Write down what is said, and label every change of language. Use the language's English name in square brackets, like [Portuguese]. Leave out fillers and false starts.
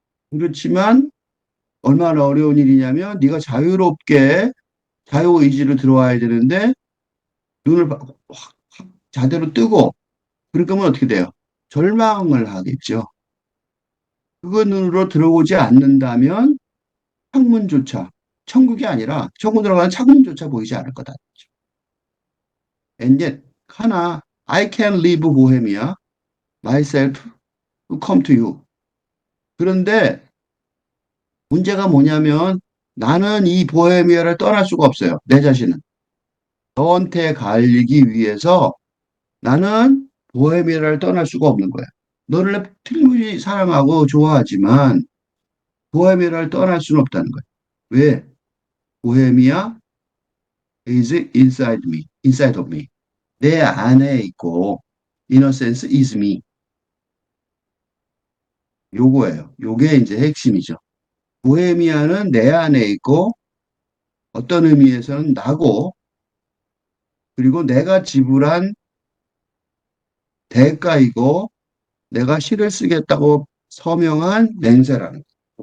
[Korean] 그렇지만 얼마나 어려운 일이냐면 네가 자유롭게 자유의지로 들어와야 되는데 눈을 확 자대로 뜨고 그러니까 어떻게 돼요? 절망을 하겠죠. 그거 눈으로 들어오지 않는다면 창문조차 천국이 아니라 천국 들어가는 창문조차 보이지 않을 거다. [English] And yet [Korean] 하나 [English] I can leave Bohemia myself to come to you. [Korean] 그런데 문제가 뭐냐면 나는 이 보헤미아를 떠날 수가 없어요. 내 자신은. 너한테 가기 위해서 나는 보헤미아를 떠날 수가 없는 거야. 너를 틀림없이 사랑하고 좋아하지만 보헤미아를 떠날 수는 없다는 거야. 왜? [English] 보헤미아 is inside me, inside of me. [Korean] 내 안에 있고 [English] in a sense is me. [Korean] 요거예요. 요게 이제 핵심이죠. 보헤미아는 내 안에 있고 어떤 의미에서는 나고 그리고 내가 지불한 대가이고 내가 시를 쓰겠다고 서명한 맹세라는 거.